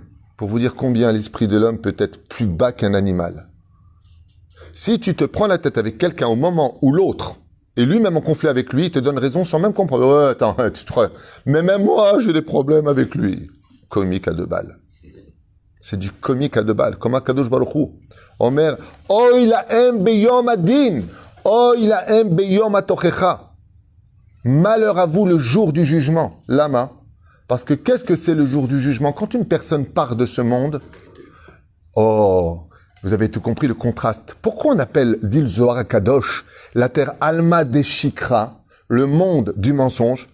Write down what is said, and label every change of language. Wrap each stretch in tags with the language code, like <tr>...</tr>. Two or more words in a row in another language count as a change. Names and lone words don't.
<fr>Pour vous dire combien l'esprit de l'homme peut être plus bas qu'un animal. Si tu te prends la tête avec quelqu'un au moment où l'autre et lui-même en conflit avec lui, il te donne raison sans même comprendre. Ouais, attends, tu te crois. Mais même moi, j'ai des problèmes avec lui. Comique à 2 balles. C'est du comique à 2 balles. Comme à</fr> <he>קדוש ברוך הוא. אומר, אוי לכם ביום הדין, אוי לכם ביום התוכחה.</he> <fr>Malheur à vous le jour du jugement. Lama. Parce que qu'est-ce que c'est le jour du jugement? Quand une personne part de ce monde, oh, vous avez tout compris, le contraste. Pourquoi on appelle, dit le Zohar Kadosh, la terre</fr> <arc>עלמא דשיקרא,</arc> <fr>le monde du mensonge?</fr>